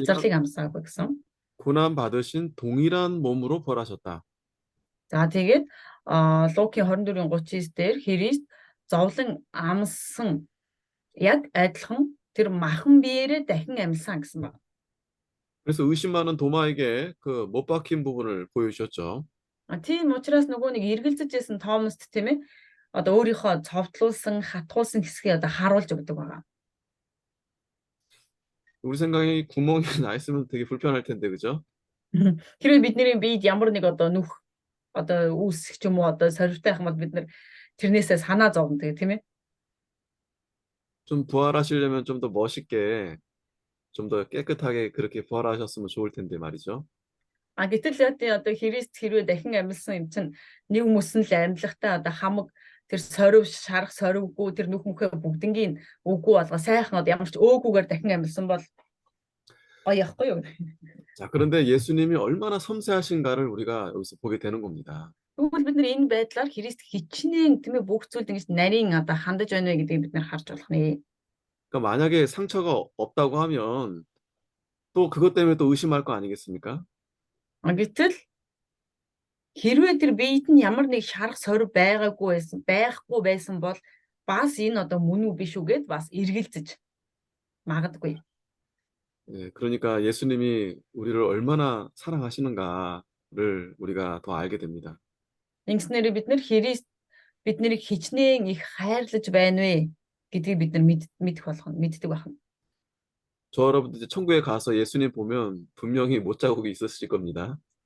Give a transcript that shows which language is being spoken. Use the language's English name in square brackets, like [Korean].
[Mongolian] ялзарлыг амсаагүй гэсэн. [Korean] 고난 받으신 동일한 몸으로 벌하셨다. [Mongolian] За тэгээд Лукийн 24-ийн 39 дээр Христ зовлон амссан яг адилхан тэр махан биеэрээ дахин амьсан гэсэн байна. [Korean] 그래서 의심 많은 도마에게 그 못 박힌 부분을 보여주셨죠. [Mongolian] Тийм учраас нөгөө нэг эргэлзэж байсан Томаст тийм ээ одоо өөрийнхөө цовдлуулсан хатгуулсан хэсгийг одоо харуулж өгдөг байгаа. [Korean] 우리 생각에 구멍이 나 있으면 되게 불편할 텐데, 그죠? [Mongolian] Хэрвээ бидний биед ямар нэг одоо нүх одоо үүсэх ч юм уу одоо сорилттой юм бол бид нар тэрнээсээ санаа зовно тэгээ тийм ээ. [Korean] 좀 부활하시려면 좀 더 멋있게, 좀 더 깨끗하게 그렇게 부활하셨으면 좋을 텐데 말이죠. [Mongolian] Гэтэл одоо Христ хэрвээ дахин амьлсан юм чинь нэг хүмүүс нь л амьлахтаа одоо хамаг тэр шарах сорвгүй тэр нүх мөхөө бүгднгийн үгүй болго сайхан одоо ямар ч өөгүйгээр дахин амьлсан бол гоё яахгүй юу? [Korean] 자, 그런데 예수님이 얼마나 섬세하신가를 우리가 여기서 보게 되는 겁니다. [Mongolian] Тэгвэл бид нар энэ байдлаар Христ хичнээн тийм ээ бүх зүйлд ингэж нарийн одоо хандаж байна вэ гэдгийг бид нар харж болох нэ. [Korean] 그러니까 만약에 상처가 없다고 하면 또 그것 때문에 또 의심할 거 아니겠습니까? [Mongolian] Гэтэл хэрвээ тэр биед нь ямар нэг шарах сорив байхгүй байсан бол бас энэ одоо мөн үү биш үү гэд бас эргэлзэж магадгүй. [Korean] 예, 그러니까 예수님이 우리를 얼마나 사랑하시는가를 우리가 더 알게 됩니다. [Mongolian] Ингэснээр бид нар Христ биднийг хичнээн их хайрлаж байна вэ гэдгийг бид нар мэддэг байна. [Korean] 저 여러분들 이제 천국에 가서 예수님 보면 분명히 못자국이 있으실 겁니다.